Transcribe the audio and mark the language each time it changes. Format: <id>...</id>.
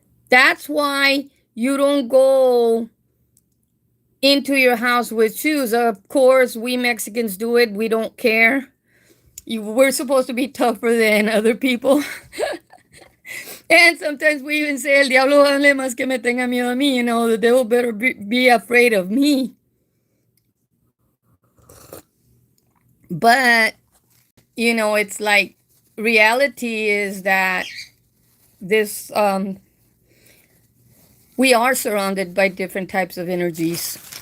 <en>That's why you don't go into your house with shoes. Of course, we Mexicans do it. We don't care. We're supposed to be tougher than other people. And sometimes we even say,</en> <es>el diablo vale más que me tenga miedo a mí.</es> <en>You know, the devil better be afraid of me. But, you know, it's like reality is that this, we are surrounded by different types of energies.</en>